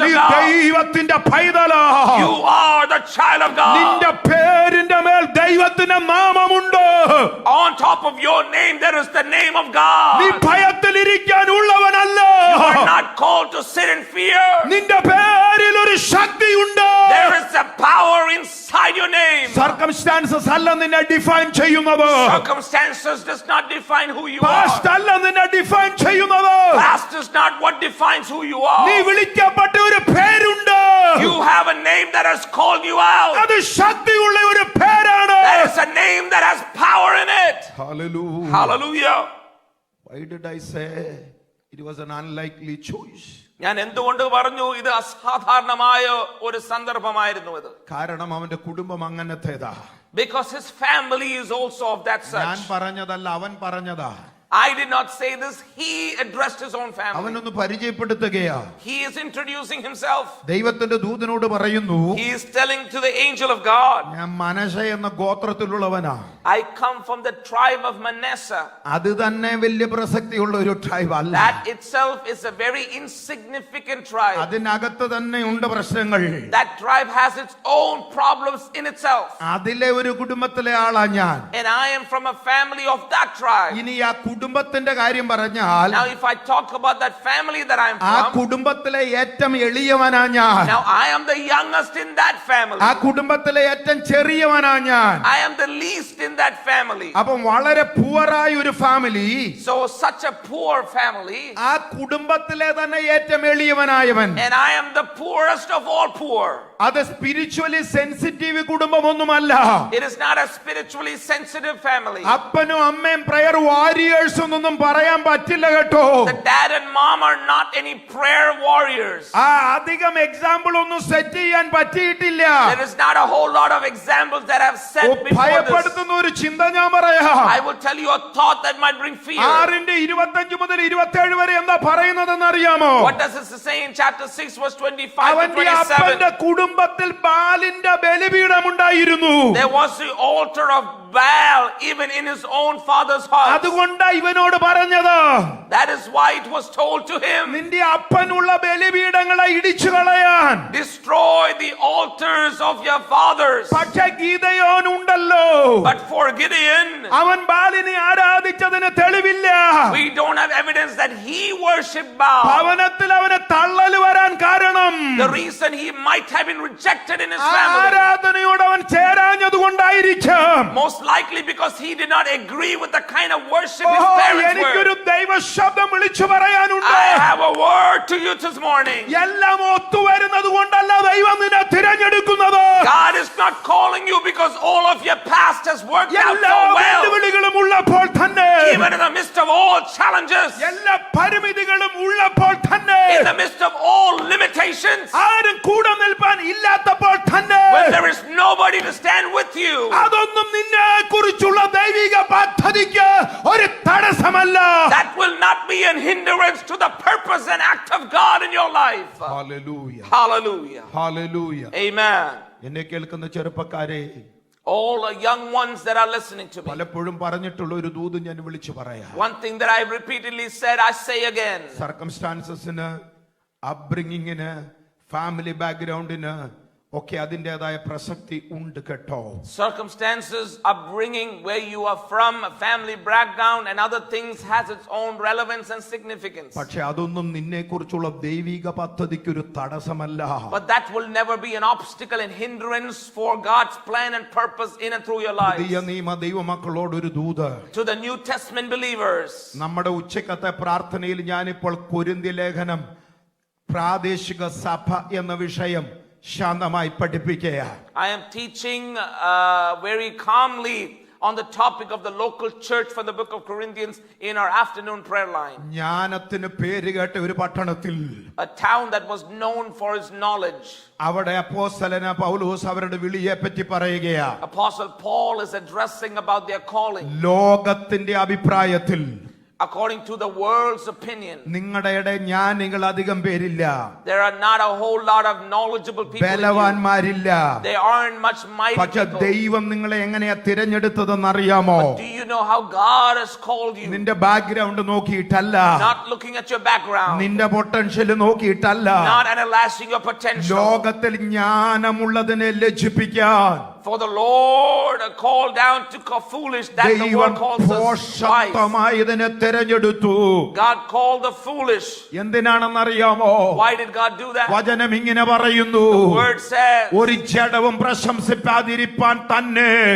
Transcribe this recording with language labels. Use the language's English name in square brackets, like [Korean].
[Malayalam] നീ [English] of God. [Malayalam] ദൈവത്തിന്റെ പൈതലാ. [English] You are the child of God. [Malayalam] നിന്റെ പേരിന്റെ മേൽ ദൈവത്തിന്റെ നാമമുണ്ട്. [English] On top of your name, there is the name of God. [Malayalam] നീ ഭയത്തിലിരിക്കാനുള്ളവനല്ല. [English] You are not called to sit in fear. [Malayalam] നിന്റെ പേരിൽ ഒരു ശക്തിയുണ്ട്. [English] There is a power inside your name. [Malayalam] Circumstances അല്ല നിന്നെ ഡിഫൈൻ ചെയ്യുന്നത്. [English] Circumstances does not define who you past are. [Malayalam] അല്ല നിന്നെ ഡിഫൈൻ ചെയ്യുന്നത്. [English] Past is not what defines who you [Malayalam] നീ [English] are. [Malayalam] വിളിക്കപ്പെട്ട ഒരു പേരുണ്ട്. [English] You have a name that has called you out. [Malayalam] അത് ശക്തിയുള്ള ഒരു പേരാണ്. [English] That is a name that has power in it. Hallelujah. Hallelujah. Why did I say it was an unlikely choice? [Malayalam] ഞാൻ എന്തുകൊണ്ട് പറഞ്ഞു ഇത് അസാധാരണമായ ഒരു സന്ദർഭമായിരുന്നു ഇത്? കാരണം അവന്റെ കുടുംബം അങ്ങനത്തേതാ. [English] Because his family is also of that [Malayalam] ഞാൻ [English] such. [Malayalam] പറഞ്ഞതല്ല, അവൻ പറഞ്ഞതാ. [English] I did not say this. He addressed his own family. [Malayalam] അവനൊന്ന് പരിചയപ്പെടുത്തുകയാ. [English] He is introducing himself. [Malayalam] ദൈവത്തിന്റെ ദൂതനോട് പറയുന്നു, [English] He is telling to the angel of God, [Malayalam] ഞാൻ മനശ്ശെ എന്ന ഗോത്രത്തിലുള്ളവനാ. [English] I come from the tribe of Manasseh. [Malayalam] അത് തന്നെ വലിയ പ്രസക്തിയുള്ള ഒരു ട്രൈബ് അല്ല. [English] That itself is a very insignificant tribe. [Malayalam] അതിനകത്ത് തന്നെ ഉണ്ട് പ്രശ്നങ്ങൾ. [English] That tribe has its own problems in itself. [Malayalam] അതിലെ ഒരു കുടുംബത്തിലെ ആളാ ഞാൻ. [English] And I am from a family of that tribe. [Malayalam] ഇനി ആ കുടുംബത്തിന്റെ കാര്യം പറഞ്ഞാൽ, [English] Now if I talk about that family that I am [Malayalam] ആ [English] from, [Malayalam] കുടുംബത്തിലെ ഏറ്റവും എളിയവനാ ഞാൻ. [English] now I am the youngest in that family. [Malayalam] ആ കുടുംബത്തിലെ ഏറ്റവും ചെറിയവനാ ഞാൻ. [English] I am the least in that family. [Malayalam] അപ്പം വളരെ പുവറായ ഒരു family. [English] So such a poor family. [Malayalam] ആ കുടുംബത്തിലെ തന്നെ ഏറ്റവും എളിയവനായവൻ. [English] And I am the poorest of all poor. [Malayalam] അത് spiritually sensitive കുടുംബമൊന്നുമല്ല. [English] It is not a spiritually sensitive family. [Malayalam] അപ്പനും അമ്മയും പ്രയർ വാരിയേഴ്സ് ഒന്നും പറയാൻ പറ്റില്ല കേട്ടോ. [English] The dad and mom are not any prayer warriors. [Malayalam] ആ അധികം എക്സാമ്പിൾ ഒന്നും സെറ്റ് ചെയ്യാൻ പറ്റിയിട്ടില്ല. [English] There is not a whole lot of examples that have set before this. [Malayalam] ഭയപ്പെടുത്തുന്ന ഒരു ചിന്ത ഞാൻ പറയാം. [English] I will tell you a thought that might bring fear. [Malayalam] 6:25 മുതൽ 27 വരെ എന്താ പറയുന്നതെന്ന് അറിയാമോ? [English] What does this say in chapter 6 verse 25 to [Malayalam] അവന്റെ [English] 27? [Malayalam] അപ്പന്റെ കുടുംബത്തിൽ ബാലിന്റെ ബലിപീഠം ഉണ്ടായിരുന്നു. [English] There was the altar of Baal even in his own father's house. [Malayalam] അതുകൊണ്ടാ ഇവനോട് പറഞ്ഞത്. [English] That is why it was told to him, [Malayalam] നിന്റെ അപ്പനുള്ള ബലിപീഠങ്ങളെ ഇടിച്ചു കളയാൻ. [English] destroy the altars of your fathers. [Malayalam] പക്ഷേ ഗീദയോൻ ഉണ്ടല്ലോ. [English] But for Gideon, [Malayalam] അവൻ ബാലിനെ ആരാധിച്ചതിന് തെളിവില്ല. [English] we don't have evidence that he worshipped Baal. [Malayalam] ഭവനത്തിൽ അവന് തള്ളൽ വരാൻ കാരണം [English] The reason he might have been rejected in his family, [Malayalam] ആരാധനയോട് അവൻ ചേരാഞ്ഞത് കൊണ്ടായിരിക്കും. [English] most likely because he did not agree with the kind of worship his parents [Malayalam] എനിക്കൊരു [English] were. [Malayalam] ദൈവ ശബ്ദം വിളിച്ചു പറയാനുണ്ട്. [English] I have a word to you this morning. [Malayalam] എല്ലാം ഒത്തുവരുന്നത് കൊണ്ടല്ല ദൈവം നിന്നെ തിരഞ്ഞെടുക്കുന്നത്. [English] God is not calling you because all of your past has worked out [Malayalam] എല്ലാ [English] so well. [Malayalam] വെല്ലുവിളികളും ഉള്ളപ്പോൾ തന്നെ, [English] Even in the midst of all challenges, [Malayalam] എല്ലാ പരിമിതികളും ഉള്ളപ്പോൾ തന്നെ, [English] in the midst of all limitations, [Malayalam] ആരും കൂടെ നിൽപ്പാൻ ഇല്ലാത്തപ്പോൾ തന്നെ, [English] when there is nobody to stand with you, [Malayalam] അതൊന്നും നിന്നെ കുറിച്ചുള്ള ദൈവിക പദ്ധതിക്ക് ഒരു തടസ്സമല്ല. [English] that will not be a hindrance to the purpose and act of God in your life. [Malayalam] Hallelujah, [English] Hallelujah. [Malayalam] Hallelujah. [English] Amen. [Malayalam] എന്നെ കേൾക്കുന്ന ചെറുപ്പക്കാരെ, [English] All the young ones that are listening to me, [Malayalam] പലപ്പോഴും പറഞ്ഞിട്ടുള്ള ഒരു ദൂത് ഞാൻ വിളിച്ചു പറയാം. [English] one thing that I repeatedly said, I say again. [Malayalam] സർക്കംസ്റ്റാൻസസിന്, അപ്ബ്രിങ്ങിങ്ങിന്, family ബാക്ക്ഗ്രൗണ്ടിന് ഒക്കെ അതിൻ്റെതായ പ്രസക്തി ഉണ്ട് കേട്ടോ. [English] Circumstances, upbringing, where you are from, a family background and other things has its own relevance and significance. [Malayalam] പക്ഷെ അതൊന്നും നിന്നെ കുറിച്ചുള്ള ദൈവിക പദ്ധതിക്ക് ഒരു തടസ്സമല്ല. [English] But that will never be an obstacle and hindrance for God's plan and purpose in and through your life. [Malayalam] പുതിയ നിയമ ദൈവമക്കളോട് ഒരു ദൂത്. [English] To the New Testament believers, [Malayalam] നമ്മുടെ ഉച്ചക്കത്തെ പ്രാർത്ഥനയിൽ ഞാനിപ്പോൾ കൊരിന്ത്യ ലേഖനം പ്രാദേശിക സഭ എന്ന വിഷയം ശാന്തമായി പഠിപ്പിക്കുക. [English] I am teaching very calmly on the topic of the local church from the book of Corinthians in our afternoon prayer line. [Malayalam] ജ്ഞാനത്തിന് പേരുകേട്ട ഒരു പട്ടണത്തിൽ, [English] A town that was known for its knowledge. [Malayalam] അവിടെ അപ്പോസ്തലനായ പൗലോസ് അവരുടെ വിളിയെ പറ്റി പറയുകയാ. [English] Apostle Paul is addressing about their calling. [Malayalam] ലോകത്തിന്റെ അഭിപ്രായത്തിൽ, [English] according to the world's opinion, [Malayalam] നിങ്ങളുടെ ജ്ഞാനികൾ അധികം പേരില്ല. [English] there are not a whole lot of knowledgeable people in you. [Malayalam] ബലവാന്മാരില്ല. [English] They aren't much mighty [Malayalam] പക്ഷെ [English] people. [Malayalam] ദൈവം നിങ്ങളെ എങ്ങനെയാ തിരഞ്ഞെടുത്തതെന്ന് അറിയാമോ? [English] But do you know how God has called you? [Malayalam] നിന്റെ ബാക്ക്ഗ്രൗണ്ട് നോക്കിയിട്ടല്ല, [English] Not looking at your background, [Malayalam] നിന്റെ potential നോക്കിയിട്ടല്ല, [English] not analyzing your potential. [Malayalam] ലോകത്തിൽ ജ്ഞാനമുള്ളതിനെ ലജ്ജിപ്പിക്കാൻ [English] For the Lord called down to foolish that the [Malayalam] ദൈവം [English] world calls us wise. [Malayalam] പോഷകമായതിനെ തിരഞ്ഞെടുത്തു. [English] God called the foolish. [Malayalam] എന്തിനാണെന്നറിയാമോ? [English] Why did God do that? [Malayalam] വചനം ഇങ്ങനെ പറയുന്നു, [English] The word says, [Malayalam] ഒരു ജഡവും പ്രശംസിപ്പാതിരിപ്പാൻ തന്നെ.